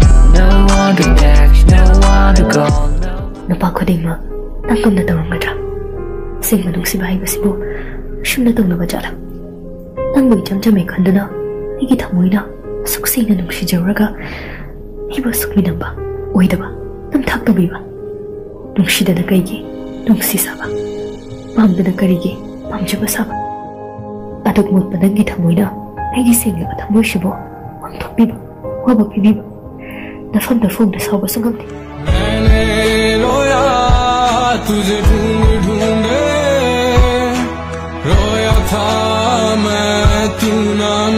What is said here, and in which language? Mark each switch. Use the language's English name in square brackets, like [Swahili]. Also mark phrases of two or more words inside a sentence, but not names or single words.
[English] No one to text, no one to call. [Manipuri] Napa khodingma nangkamna tawrangadra singma nungsiba haibasibu shumna tawna bajala nangbu jamjame khanduna igi thamoina suksina nungsi jawraga iba sukminamba oidaba nam thakto biba nungsidana kaigi nungsi saba pamdana karigi pamjaba saba aduk mut padangi thamoina igi singba thamoi shibo wangthokbiba wabakbiba nafam da phone da saba sungamti [Hindi] तुझे ढूंढ ढूंढे रोया था मैं तू ना